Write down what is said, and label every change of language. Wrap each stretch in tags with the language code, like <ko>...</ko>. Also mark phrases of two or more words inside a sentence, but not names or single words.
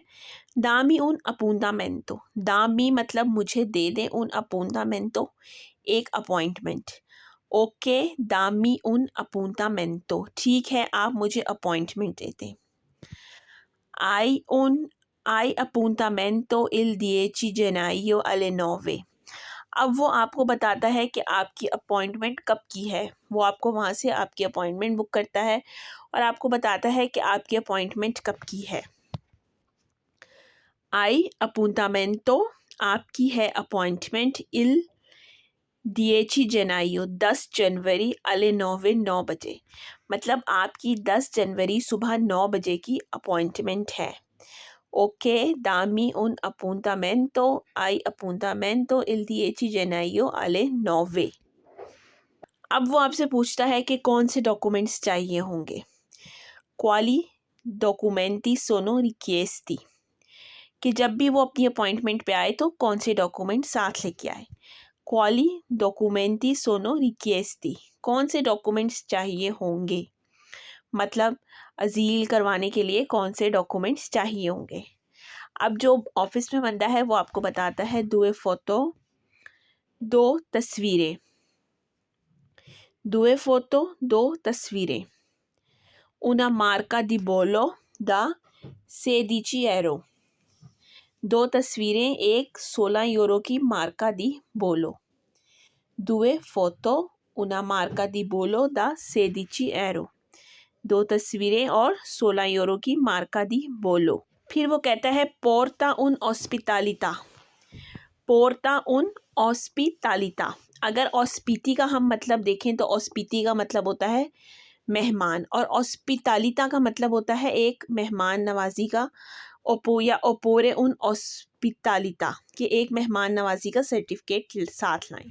<it>dammi un appuntamento.</it> <hi>दामी मतलब मुझे दे दें,</hi> <it>un appuntamento</it> <hi>एक अपॉइंटमेंट। ओके</hi> <it>dammi un appuntamento,</it> <hi>ठीक है आप मुझे अपॉइंटमेंट दे दें।</hi> <it>hai appuntamento il 10 gennaio alle 9।</it> <hi>अब वो आपको बताता है कि आपकी अपॉइंटमेंट कब की है। वो आपको वहाँ से आपकी अपॉइंटमेंट बुक करता है और आपको बताता है कि आपकी अपॉइंटमेंट कब की है।</hi> <it>hai appuntamento</it> <hi>आपकी है अपॉइंटमेंट</hi> <it>il 10 gennaio</it> <hi>10 जनवरी alle 9 9 बजे, मतलब आपकी 10 जनवरी सुबह 9 बजे की अपॉइंटमेंट है।</hi> <it>ok dammi un appuntamento ai appuntamento il 10 gennaio alle 9।</it> <hi>अब वो आपसे पूछता है कि कौन से डॉक्यूमेंट्स चाहिए होंगे।</hi> <it>quali documenti sono richiesti,</it> <hi>कि जब भी वो अपनी अपॉइंटमेंट पे आए तो कौन से डॉक्यूमेंट साथ लेके आए।</hi> <it>quali documenti sono richiesti,</it> <hi>कौन से डॉक्यूमेंट्स चाहिए होंगे, मतलब अजील करवाने के लिए कौन से डॉक्यूमेंट्स चाहिए होंगे। अब जो ऑफिस में बंदा है वो आपको बताता है</hi> <it>due foto,</it> <hi>2 तस्वीरें।</hi> <it>due foto 2 तस्वीरें। una marca di bollo da 16 euro।</it> <hi>2 तस्वीरें, एक 16 यूरो की</hi> <it>marca di bollo. due foto una marca di bollo da 16 euro।</it> <hi>2 तस्वीरें और 16 यूरो की</hi> <it>marca di bollo.</it> <hi>फिर वो कहता है</hi> <it>porta un'ospitalità, porta un'ospitalità.</it> <hi>अगर ऑस्पिटी का हम मतलब देखें तो ऑस्पिटी का मतलब होता है मेहमान, और ऑस्पिटालिता का मतलब होता है एक मेहमान नवाजी का, ओपो या</hi> <it>oppure un'ospitalità,</it> <hi>कि एक मेहमान नवाजी का सर्टिफिकेट साथ लाएं।</hi>